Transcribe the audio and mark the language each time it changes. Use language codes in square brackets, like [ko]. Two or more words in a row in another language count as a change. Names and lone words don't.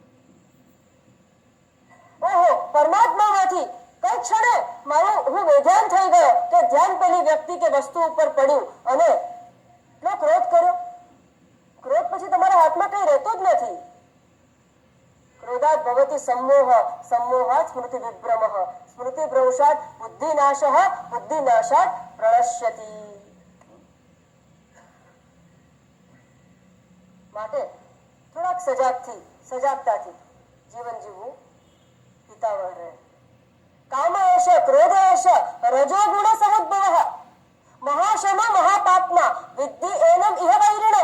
[gu] ઓહો, પરમાત્મામાંથી કઈ ક્ષણે મારું હું બેધ્યાન થઈ ગયો કે ધ્યાન પેલી વ્યક્તિ કે વસ્તુ ઉપર પડ્યું અને એટલો ક્રોધ કર્યો। ક્રોધ પછી તમારા હાથમાં કઈ રહેતો જ નથી। [sa] क्रोधात् भवति सम्मोह सम्मोहात् स्मृति विभ्रमः स्मृति भ्रंशात् बुद्धिनाशः बुद्धिनाशात् प्रणश्यति। [gu] માટે થોડાક સજાગતાથી જીવન જીવવું હિતાવહ રહે। [sa] काम एष क्रोध एष रजोगुण समुद्भवः महाशम महापापमां विद्धि एनम् इह वैरिणम्।